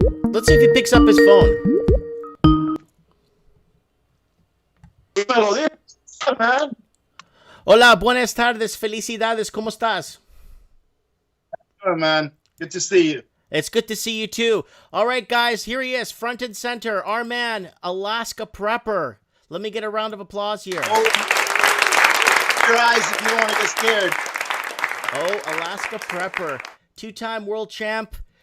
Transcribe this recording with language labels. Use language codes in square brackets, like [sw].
[en] Let's see if he picks up his phone. [es] Hola, buenas tardes, felicidades, ¿cómo estás? [en] Oh, man. Good to see you. It's good to see you too. All right, guys, here he is, front and center, our man, Alaska Prepper. Let me get a round of applause here. Oh, your eyes if you want to get scared. Oh, Alaska Prepper, two-time world champ.